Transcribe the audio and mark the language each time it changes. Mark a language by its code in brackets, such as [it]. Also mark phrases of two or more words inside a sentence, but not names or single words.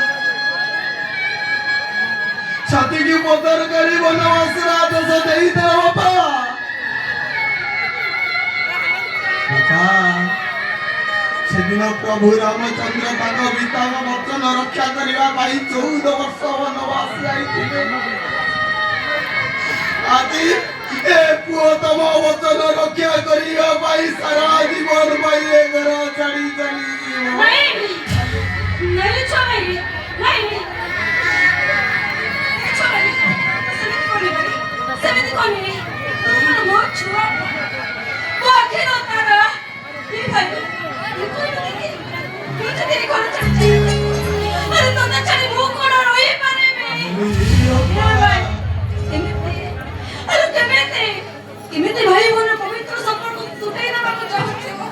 [or] ଛାତିକି ପତର କରି ବନବାସର ଆଦେଶ ଦେଇଦେଲ ବାପା ସେଦିନ ପ୍ରଭୁ ରାମଚନ୍ଦ୍ର ତାଙ୍କ ପିତାଙ୍କ ବଚନ ରକ୍ଷା କରିବା ପାଇଁ 14 ବର୍ଷ ବନବାସ ଯାଇଥିଲେ ଆଜି ଏ ପୁଅ ତମ ବଚନ ରକ୍ଷା କରିବା ପାଇଁ ସାରା ଜୀବନ ପାଇଁ ଏ ଘର ଛାଡ଼ି ଚାଲିଯିବ [hi] नहीं नहीं छोड़े नहीं छोड़े [or] ସେମିତି କରିନି ମୋ ଛୁଆ ମୋ ଆଖିର ତାରା କି ଭାଇ ତୁ ଯଦି ଘର ଛାଡ଼ି ଆରେ ତୋତେ ଛାଡ଼ି ମୁଁ କ'ଣ ରହିପାରିବି କେମିତି ଭାଇ ଭଉଣୀର ପବିତ୍ର ସମ୍ପର୍କ ତୁଟେଇ ଦେବାକୁ ଚାହୁଁଛୁ